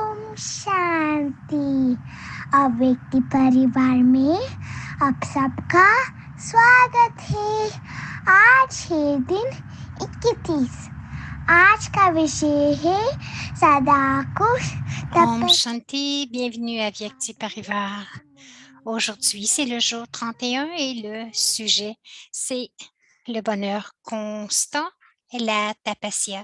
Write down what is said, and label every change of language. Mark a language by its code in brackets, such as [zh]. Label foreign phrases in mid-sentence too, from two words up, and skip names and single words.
[hi] शांति अव्यक्ति परिवार में आप सबका स्वागत है। आज है दिन 21। आज का विषय है सदा खुश ओम शांति, [fr] bienvenue à Vyakti Parivar. Aujourd'hui, c'est le jour 31 et le sujet, c'est le bonheur constant et la tapasya.